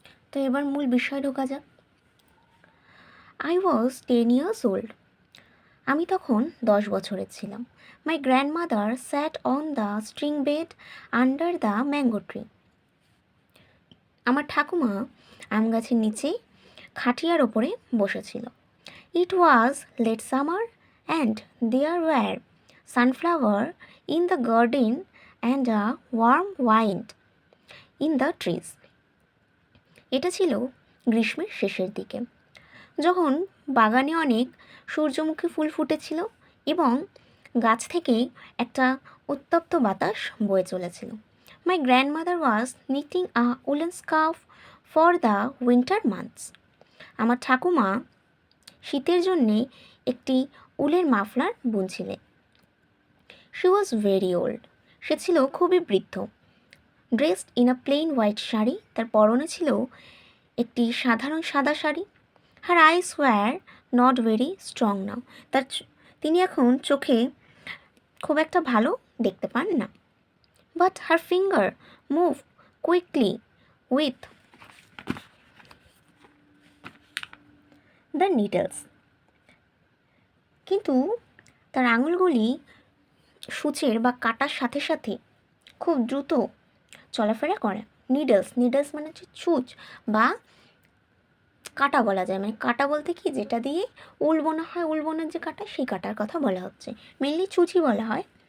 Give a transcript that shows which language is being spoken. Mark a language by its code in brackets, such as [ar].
[bn] তো এবার মূল বিষয় ঢোকা যাক। [en] I was 10 years old. [bn] আমি তখন 10 বছরের ছিলাম। [en] My grandmother sat on the string bed under the mango tree. [bn] আমার ঠাকুমা আম গাছের নিচে খাটিয়ার ওপরে বসেছিল। [en] It was late summer and there were sunflower in the garden and a warm wind in the trees. [bn] এটা ছিল গ্রীষ্মের শেষের দিকে, যখন বাগানে অনেক সূর্যমুখী ফুল ফুটেছিল এবং গাছ থেকে একটা উত্তপ্ত বাতাস বয়ে চলেছিল। [en] My grandmother was knitting a woolen scarf for the winter months. [bn] আমার ঠাকুমা শীতের জন্যে একটি উলের muffler বুনছিলেন। [en] She was very old. [bn] সে ছিল খুবই বৃদ্ধ। [en] Dressed in a plain white [bn] sari, তার পরনে ছিল একটি সাধারণ সাদা sari. [en] Her eyes were not very strong now. [bn] তিনি এখন চোখে খুব একটা ভালো দেখতে পান না। [en] But her finger moved quickly with the needles. [bn] কিন্তু তার আঙুলগুলি সূচের বা কাটার সাথে সাথে খুব দ্রুত চলাফেরা করে। নিডলস মানে হচ্ছে সূচ বা কাটা বলা যায়, মানে কাটা বলতে কি যেটা দিয়ে উল বোনা হয়, উল বোনার যে কাটা সেই কাটার কথা বলা হচ্ছে, মেনলি চুচি বলা হয়।